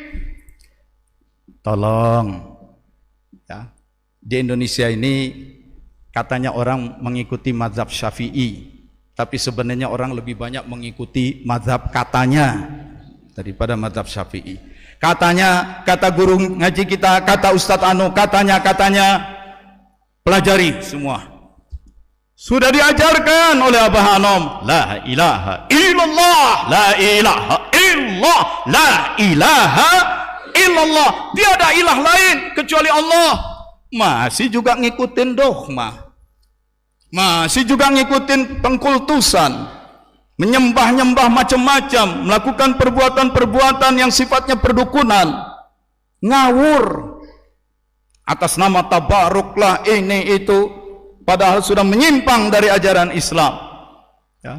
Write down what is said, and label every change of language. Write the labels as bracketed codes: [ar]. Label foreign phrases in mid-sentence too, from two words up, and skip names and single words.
[id] Tolong ya, di Indonesia ini katanya orang mengikuti mazhab Syafi'i, tapi sebenarnya orang lebih banyak mengikuti mazhab katanya daripada mazhab Syafi'i. Katanya, kata guru ngaji kita, kata Ustadz Anu, katanya, pelajari semua. Sudah diajarkan oleh Abah Hanom, [ar] لا إله إلا الله, لا إله إلا الله, لا إله إلا الله. [id] Tiada ilah lain kecuali Allah. Masih juga ngikutin dogma, masih juga ngikutin pengkultusan, menyembah-nyembah macam-macam, melakukan perbuatan-perbuatan yang sifatnya perdukunan, ngawur atas nama tabaruklah ini itu, padahal sudah menyimpang dari ajaran Islam ya.